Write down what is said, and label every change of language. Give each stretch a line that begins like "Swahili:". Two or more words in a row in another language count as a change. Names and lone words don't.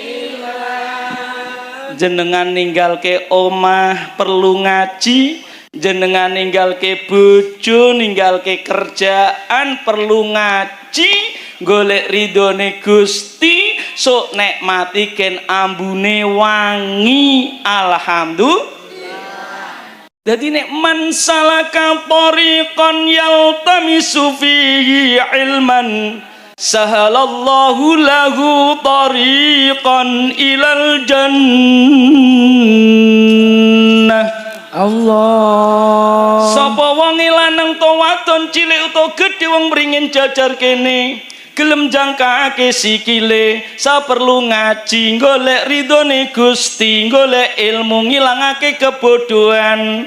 Javanese: Jenengan ninggalke omah perlu ngaji, jenengan ninggalke bojo ninggalke kerjaan perlu ngaji, golek ridhone Gusti sok nikmati ken ambune wangi.
Arabic: Alhamdulillah.
Javanese: Dadi nek
Arabic: من سلك طريقا يلتمس فيه علما سهل الله له طريقا إلى الجنة.
Javanese: Allah. Sapa wong lanang to wadon cilik utawa gedhe wong mringin jajar kene gelem jangkake sikile saperlu ngaji golek ridhone Gusti golek ilmu ngilangake kebodohan.